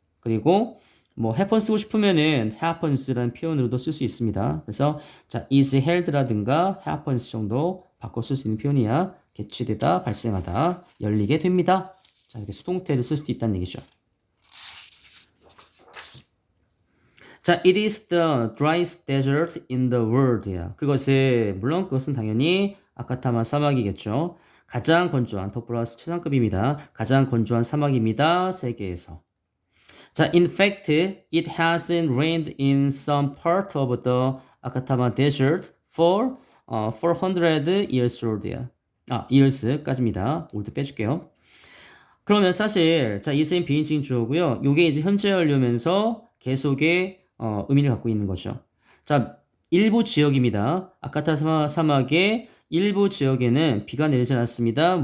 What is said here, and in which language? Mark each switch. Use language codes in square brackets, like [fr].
[ko] 그리고 뭐 happen 쓰고 싶으면은 happens라는 표현으로도 쓸 수 있습니다. 그래서 자, is held라든가 happens 정도 바꿔 쓸 수 있는 표현이야. 개취되다, 발생하다, 열리게 됩니다. 자, 이렇게 수동태를 쓸 수도 있다는 얘기죠. [en] 자, it is the driest desert in the world야. [ko] 물론 그것은 당연히 아카타마 사막이겠죠. 가장 건조한, 더 플러스 최상급입니다. 가장 건조한 사막입니다. 세계에서. [en] 자, in fact, it hasn't rained in some part of the Akatama Desert for 400 years old야. [ko] years까지입니다. 올드 빼줄게요. 그러면 사실 자, 이스인 비인칭 주어고요. 요게 이제 현재 완료면서 계속의 의미를 갖고 있는 거죠. 자, 일부 지역입니다. 아카타 사막의 일부 지역에는 비가 내리지 않았습니다.